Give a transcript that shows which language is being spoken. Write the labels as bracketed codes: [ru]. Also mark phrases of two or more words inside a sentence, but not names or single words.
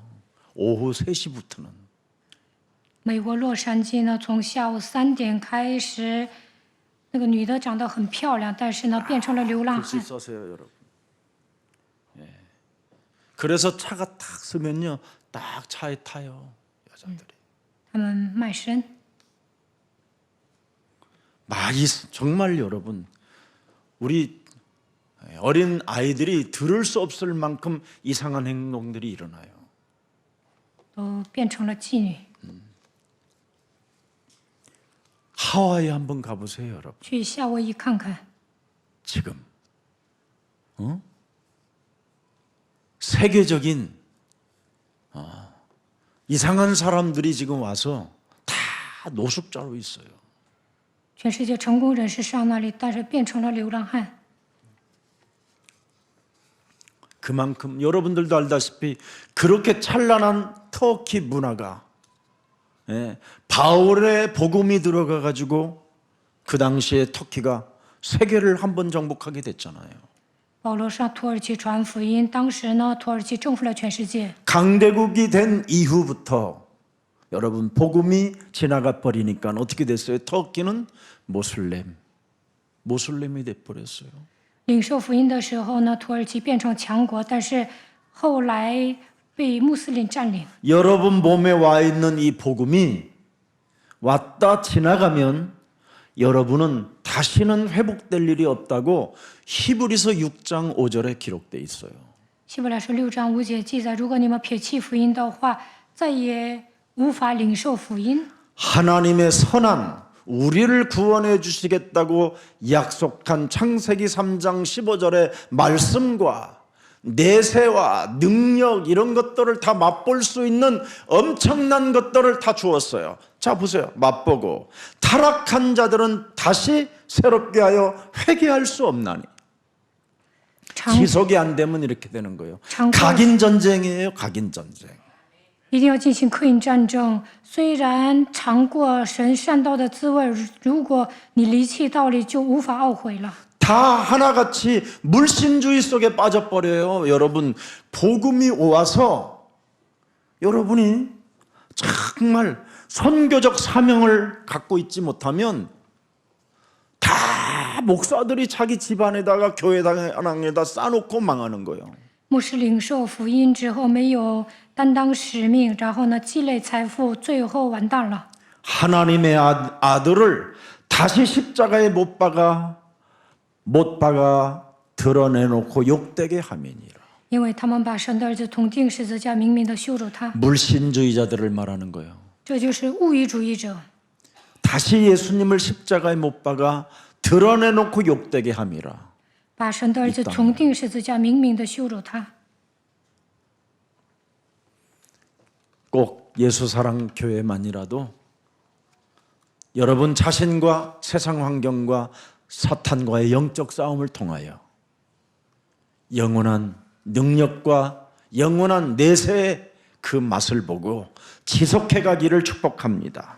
[ko] 오후 3시부터는. [zh] 美国洛杉矶呢，从下午3点开始，那个女的长得很漂亮，但是呢变成了流浪 [ko] 글씨 [zh] 汉。 [ko] 써세요, 여러분. 그래서 차가 탁 서면요, 딱 차에 타요, 여자들이. [zh] 他们卖身。 [ko] 많이 정말 여러분, 우리 어린 아이들이 들을 수 없을 만큼 이상한 행동들이 일어나요. [zh] 都变成了妓女。 [ko] 하와이 한번 가보세요, 여러분. [zh] 去夏威夷看看， [ko] 지금 세계적인 이상한 사람들이 지금 와서 다 노숙자로 있어요. [zh] 全世界成功人士上那里，但是变成了流浪汉。 [ko] 그만큼 여러분들도 알다시피 그렇게 찬란한 터키 문화가 바울의 복음이 들어가 가지고 그 당시에 터키가 세계를 한번 정복하게 됐잖아요. [zh] 保罗上土耳其传福音，当时呢，土耳其征服了全世界。 [ko] 강대국이 된 이후부터 여러분 복음이 지나가 버리니까 어떻게 됐어요? 터키는 모슬렘이 돼 버렸어요. [zh] 领受福音的时候呢，土耳其变成强国，但是后来被穆斯林占领。 [ko] 여러분 몸에 와 있는 이 복음이 왔다 지나가면 여러분은 다시는 회복될 일이 없다고 히브리서 6장 5절에 기록돼 있어요. [zh] 希伯来书6章5节记载，如果你们撇弃福音的话，再也无法领受福音。 [ko] 하나님의 선한 우리를 구원해 주시겠다고 약속한 창세기 3장 15절의 말씀과 내세와 능력 이런 것들을 다 맛볼 수 있는 엄청난 것들을 다 주었어요. 자 보세요. 맛보고 타락한 자들은 다시 새롭게 하여 회개할 수 없나니. 지속이 안 되면 이렇게 되는 거예요. 각인 전쟁이에요. 각인 전쟁. [zh] 一定要进行刻印战争。虽然尝过神善道的滋味，如果你离弃道理，就无法懊悔了。 [ko] 다 하나같이 물신주의 속에 빠져버려요. 여러분 복음이 와서 여러분이 정말 선교적 사명을 갖고 있지 못하면 다 목사들이 자기 집안에다가 교회당에다 쌓아놓고 망하는 거예요. [zh] 牧师领受福音之后没有担当使命，然后呢积累财富，最后完蛋了。 [ko] 하나님의 아들을 다시 십자가에 못 박아 드러내놓고 욕되게 함이니라. [zh] 因为他们把神的儿子统定十字架，明明的羞辱他， [ko] 물신주의자들을 말하는 거예요. [zh] 这就是物欲主义者。 [ko] 다시 예수님을 십자가에 못 박아 드러내놓고 욕되게 함이라. [zh] 把神的儿子统定十字架，明明的羞辱他。 [ko] 꼭 예수사랑교회만이라도 여러분 자신과 세상 환경과 사탄과의 영적 싸움을 통하여 영원한 능력과 영원한 내세의 그 맛을 보고 지속해 가기를 축복합니다.